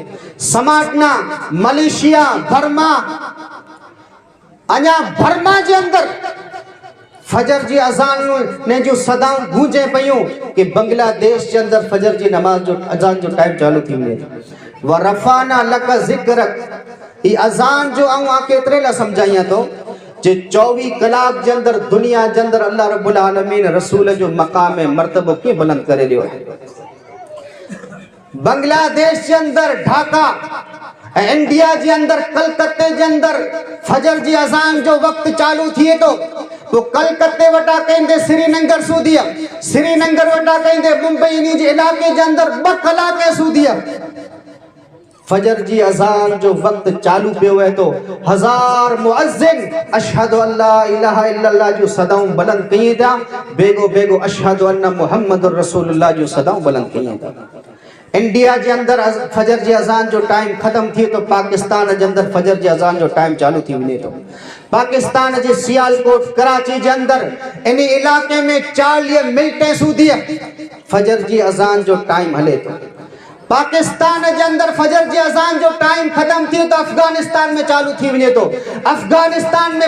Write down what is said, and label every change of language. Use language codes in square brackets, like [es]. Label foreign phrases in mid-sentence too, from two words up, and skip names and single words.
[sd] समाटना, मलेशिया, बर्मा, अञा बर्मा जे अंदर फजर जी अज़ान ने जो सदाऊं गूंजे पयूं कि बांग्लादेश के अंदर फजर जी नमाज जो अज़ान जो टाइम चालू थी वञे। [ar] ورفعنا لك ذكرك [sd] ई अज़ान जो आऊं केतिरे लाइ समझाइयां थो जे 24 कलाक जे अंदर दुनिया जे अंदर अल्लाह रब्बुल आलमीन रसूल जो मकाम मर्तबो कीअं बुलंद करे ॾियो है। बांग्लादेश जे अंदर ढाका, इंडिया जे अंदर कलकत्ते जे अंदर फजर जी अज़ान जो वक्त चालू थिए तो तो कलकत्ते वटा कहंदे श्रीनगर सूदिया, श्रीनगर वटा कहंदे मुंबई इन जे इलाके जे अंदर 2 कलाक सूदिया। फजर जी अजान जो वक्त चालू पियो है तो 1000 मुअज्जिन [ar] أشهد أن لا إله إلا الله [sd] जो सदाऊं बुलंद कई था, बेगो बेगो [ar] أشهد أن محمدا رسول الله [sd] जो सदाऊं बुलंद कई था। इंडिया जे अंदर फजर जी अजान जो टाइम खत्म थी तो पाकिस्तान जे अंदर फजर जी अजान जो टाइम चालू थी वने तो पाकिस्तान जे सियालकोट कराची जे अंदर इन इलाके में 40 मिनटें सूदी फजर जी अजान जो टाइम हले तो पाकिस्तान जे अंदर फजर जी अजान जो टाइम खत्म थी तो अफगानिस्तान में चालू थी वने तो अफगानिस्तान में